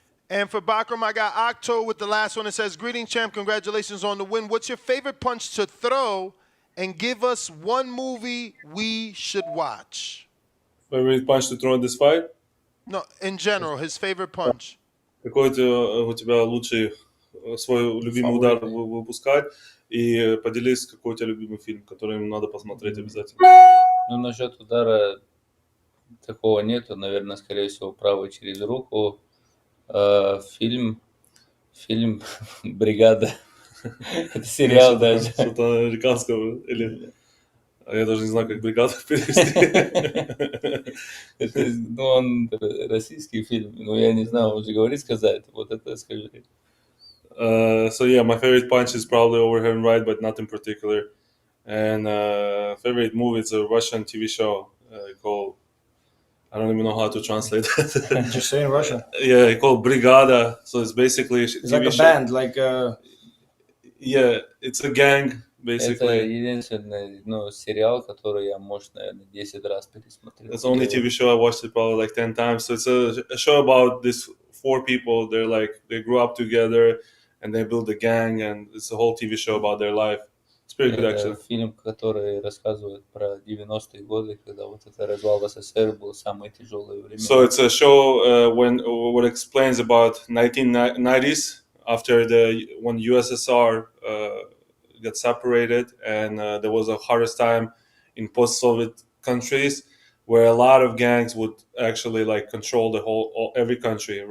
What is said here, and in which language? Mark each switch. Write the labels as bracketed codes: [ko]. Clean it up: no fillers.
[en] And for Bakhram, I got Octo with the last one. It says, greetings, champ. Congratulations on the win. What's your favorite punch to throw? And give us one movie we should watch. Favorite punch to throw in this fight? No, in general, his favorite punch. [ru] Какой у тебя лучший свой любимый удар выпускать? И поделись, какой у тебя любимый фильм, который им надо посмотреть обязательно. Ну, насчет удара такого нету. Наверное, скорее всего, правый через руку. Фильм «Бригада». Это сериал даже. Что-то американского или... Я даже не знаю, как «Бригада» перевести. Он российский фильм. Я не знаю, он же говорит сказать. Вот это скажи. [en] So yeah, my favorite punch is probably overhand right, but not in particular. And favorite movie is a Russian TV show called I don't even know how to translate that. Just say in Russian. Yeah, he called Brigada. So it's basically It's like a band, like Yeah, it's a gang [ru] Это [en] basically. [ru] единственный, ну, сериал, который я, может, наверное, 10 раз пересмотрел. [en] That's the only TV show I watched it probably like 10 times. So it's a show about these 4 people. They're like they grew up together and they build a gang, and it's a whole TV show about their life. It's pretty good [ru] Это [en] actually. [ru] фильм, который рассказывает про 90-е годы, когда вот это развал СССР был самое тяжелое время. [en] So it's a show what explains about 1990s after when USSR got separated, and there was a hardest time in post-Soviet countries where a lot of gangs would actually like control every country.